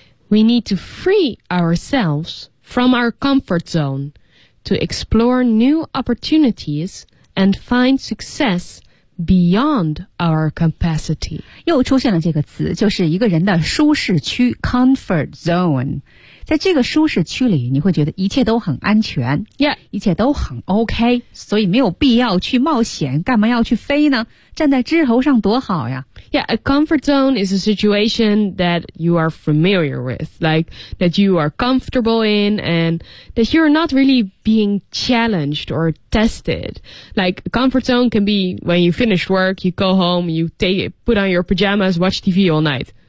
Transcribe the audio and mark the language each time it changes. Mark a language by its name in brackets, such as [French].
[English] We need to free ourselves from our comfort zoneTo explore new opportunities and find success beyond our capacity. [Chinese] 又出现了这个词，就是一个人的舒适区 comfort zone. 在这个舒适区里，你会觉得一切都很安全， [English] yeah. [Chinese] 一切都很 OK， 所以没有必要去冒险，干嘛要去飞呢？站在枝头上多好呀。 [English] Yeah, a comfort zone is a situation that you are familiar with, like that you are comfortable in and that you're not really being challenged or tested. Like a comfort zone can be when you finish work, you go home, you put on your pajamas, watch TV all night.